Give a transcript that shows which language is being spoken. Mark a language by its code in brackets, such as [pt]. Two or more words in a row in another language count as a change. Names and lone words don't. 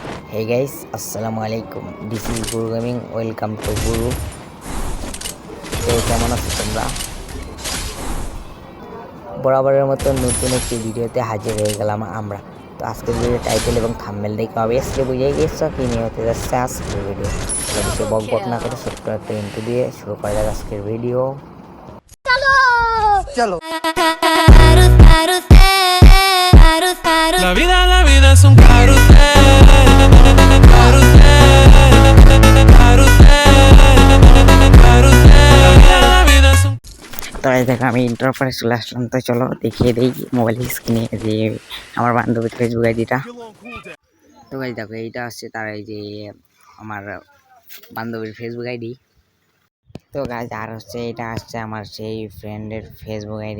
[en] Hey guys, Assalamualaikum. This is Guru Gaming. Welcome to Guru. [bn] তো কেমন আছো তোমরা? বরাবরের মতো নতুন একটি ভিডিওতে হাজির হয়ে গেলাম আমরা। তো আজকের ভিডিও টাইটেল এবং থাম্বনেল দেখে অবভিয়াসলি বুঝে গেছো কি নিয়ে হতে যাচ্ছে আজকের ভিডিও। তাহলে বেশি বকবক না করে ছোট্ট একটা ইন্ট্রো দিয়ে শুরু করা যাক আজকের ভিডিও। চলো [es] La vida es un carrusel, carrusel, carrusel, carrusel. La vida es un [bn] তো এই দেখো আমি ইন্টার পরে চলে আসলাম। তো চলো দেখিয়ে দিই মোবাইল স্ক্রিনে যে আমার বান্ধবীর ফেসবুক আইডিটা। তো গাইজ দেখো এইটা হচ্ছে তার এই যে আমার বান্ধবীর ফেসবুক আইডি। তো গাইজ আর হচ্ছে এটা হচ্ছে আমার সেই ফ্রেন্ডের ফেসবুক আইডি।